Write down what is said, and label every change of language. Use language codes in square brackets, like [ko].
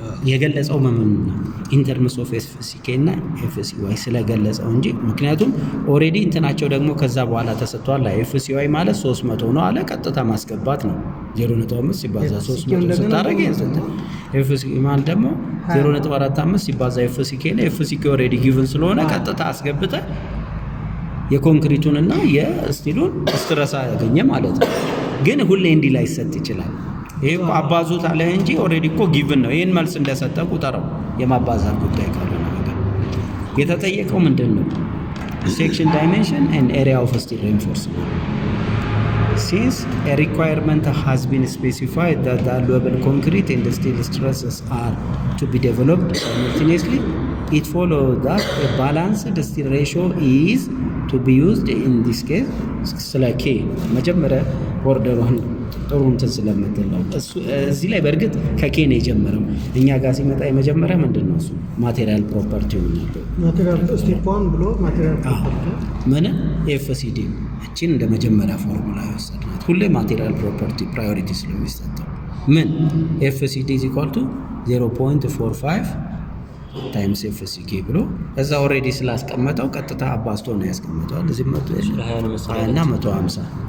[am] የገለጸው ምን [en] ኢንተርምስ ኦፍ [am] ኤፍሲኬ እና ኤፍሲዋይ ስለገለጸው እንጂ ምክንያቱም ኦሬዲ እንትናቸው ደግሞ ከዛ በኋላ ተሰጥቷል። ኤፍሲዋይ ማለት 300 ነው አለ ቀጥታ ማስገባት ነው 0.5 ሲባዛ 300 ስታረግ ይዘት ኤፍሲኬ ማለት ደግሞ 0.45 ሲባዛ ኤፍሲኬ እና ኤፍሲኬ [en] ኦሬዲ ጊቭን [am] ስለሆነ ቀጥታ አስገብተ የኮንክሪቱንና የስቲሉን ስትረስ ያገኘ ማለት ነው። ግን ሁሌ እንዲ ላይ ሰጥ ይችላል። ይሄ አባዙት አለ እንጂ ኦሬዲ እኮ ጊቭን ነው። ይሄን መልስ እንደሰጠ ቁጠረው። የማባዛት ጉዳይ ካልሆነ ነገር የተጠየቀው ምንድነው? [en] ሴክሽን ዳይሜንሽን ኤንድ ኤሪያ ኦፍ ስቲል ሪኢንፎርስመንት since a requirement has been specified that the allowable concrete and steel stresses are to be developed simultaneously, it follows that a balanced steel ratio is to be used in this case. [am] ስለኬ መጀመሪያ ኦርደሩን ጥሩ እንትን ስለምትለው እዚህ ላይ በእርግጥ ከኬ ነው የጀመረው። እኛ ጋር ሲመጣ የመጀመሪያ ምንድነው እሱ ማቴሪያል ፕሮፐርቲ ነው። ማቴሪያል ስቴፕ 1 ብሎ ማቴሪያል ፕሮፐርቲ ምን ኤፍሲዲ እቺን እንደ መጀመሪያ ፎርሙላ ያወሰድናት። ሁሌ ማቴሪያል ፕሮፐርቲ ፕራዮሪቲ ስለሚሰጠው ምን ኤፍሲዲ [en] is equal to [am] 0.45 ታይምስ ኤፍሲኬ ብሎ እዛ ኦሬዲ ስላስቀመጠው ቀጥታ አባስቶ ነው ያስቀመጠው። እዚህ 120 እና 150